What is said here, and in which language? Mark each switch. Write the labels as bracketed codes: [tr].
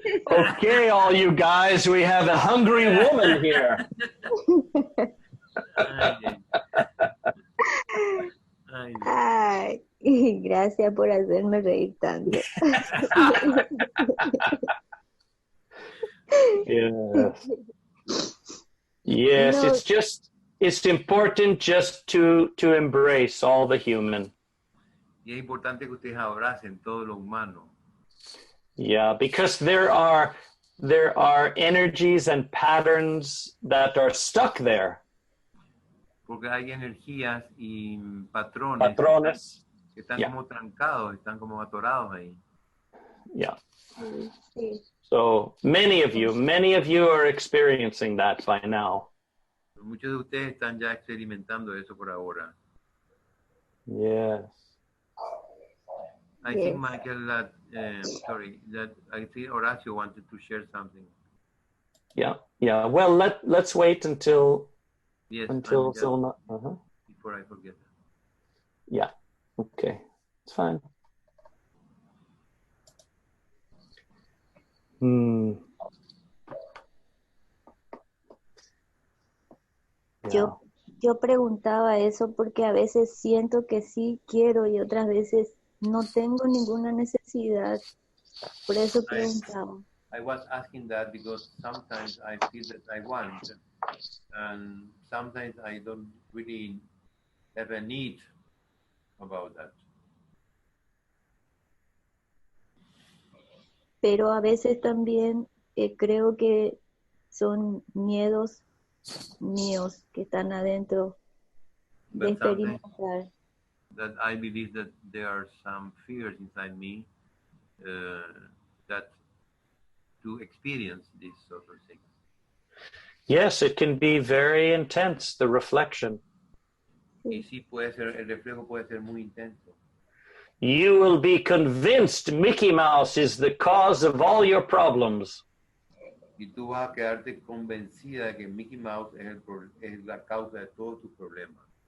[en] Okay, all you guys, we have a hungry woman here. [es] Ay, gracias por hacerme reír tanto. [en] Yes. Yes, No. it's important just to embrace all the human. [es] Y es importante que ustedes abracen todo lo humano. [en] Yeah, because there are energies and patterns that are stuck there. [es] Porque hay energías y patrones que están [en] Yeah. [es] como trancados, están como atorados ahí. [en] Yeah. [es] Sí. [en] So many of you are experiencing that by now. [es] Muchos de ustedes están ya experimentando eso por ahora. [en] Yes. I think Michael, that I think Horacio wanted to share something. Yeah. Well, let's wait until Zulma. Before I forget. Yeah. Okay. It's fine. Yeah. [es] Yo preguntaba eso porque a veces siento que sí quiero y otras veces no tengo ninguna necesidad. Por eso preguntaba. [en] I was asking that because sometimes I feel that I want, and sometimes I don't really have a need about that. [es] Pero a veces también creo que son miedos míos que están adentro de experimentar. [en] That I believe that there are some fears inside me that to experience these sort of things. Yes, it can be very intense, the reflection. [es] Y sí puede ser, el reflejo puede ser muy intenso. [en] You will be convinced Mickey Mouse is the cause of all your problems. [es] Y tú vas a quedarte convencida de que Mickey Mouse es la causa de todos tus problemas.